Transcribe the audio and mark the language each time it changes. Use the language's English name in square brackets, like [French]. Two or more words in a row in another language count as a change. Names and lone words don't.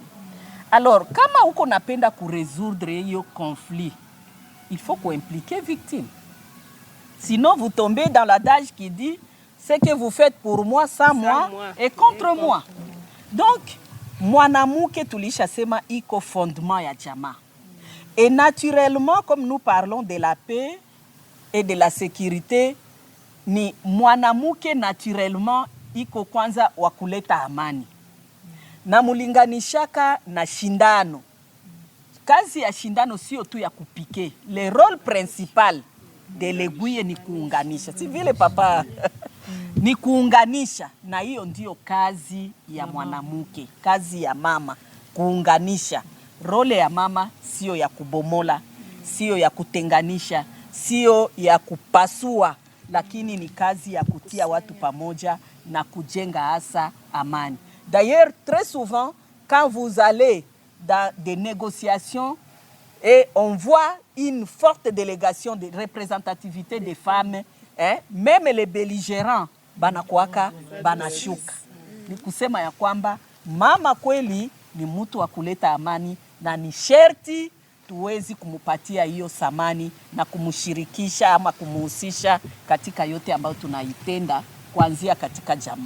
[French] Alors, [Swahili] kama uko napenda ku résoudre yo conflit, [French] il faut qu'on implique victime. Sinon, vous tombez dans l'adage qui dit ce que vous faites pour moi, sans moi et contre moi. Donc, [Swahili] mwanamke tulisha sema iko fondement ya jamaa. [French] Et naturellement, comme nous parlons de la paix et de la sécurité, [Swahili] ni mwanamke naturellement iko kwanza wa kuleta amani. Na mulinganishaka na shindano. Kazi ya shindano sio tu ya kupike. [French] Le rôle principal de l'aiguille [Swahili] ni kuunganisha. Si vile papa ni kuunganisha, na hiyo ndio kazi ya mwanamke, kazi ya mama, kuunganisha. Role ya mama sio ya kubomola, sio ya kutenganisha, sio ya kupasua, lakini ni kazi ya kutia watu pamoja na kujenga hasa amani. [French] D'ailleurs, très souvent, quand vous allez dans des négociations et on voit une forte délégation de représentativité des femmes, même les belligérants, [Swahili] banakuaka, banashuka. Ni kusema ya kwamba mama kweli ni mtu wa kuleta amani, na ni sherti tuwezi kumupatia hiyo samani na kumshirikisha ama kumuhusisha katika yote ambayo tunaitenda kuanzia katika jamaa.